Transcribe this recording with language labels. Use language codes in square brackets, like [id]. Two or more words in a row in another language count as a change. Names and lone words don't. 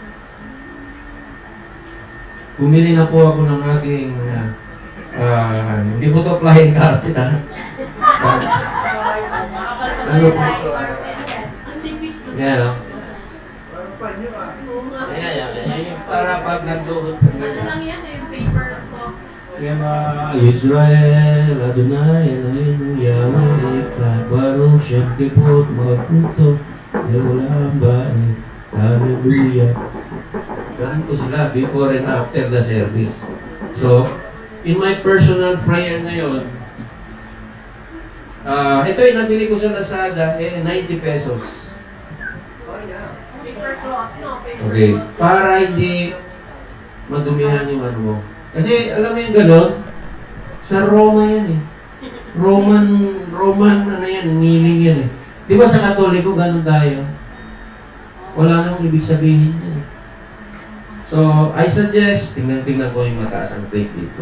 [tl] Bumili na po ako ng aking, hindi po ito flying carpet, ha? Ano po? Yan, no? Yan. Para pag nagduhot. Ano lang yan, yung [en] paper cloth. [he] שמע ישראל אדוני אלוהינו יהוה אחד ברוך שם כבוד מלכותו לעולם ועד הללויה. [tl] Ganun ko sila [en] before and after the service. [tl] So, [en] in my personal prayer [tl] ngayon, ito yung nabili ko sa Lazada, 90 pesos. [en] Paper cloth, no? Paper Okay. cloth. [tl] Para hindi madumihan yung ano mo. Kasi alam mo yung gano'n, sa Roma yan eh. Roman, ano yan, meaning yan eh. Di ba sa Katoliko, ganun tayo? Wala nang ibig sabihin yan eh. So, [en] I suggest, [tl] tingnan ko yung mataas ang plate dito.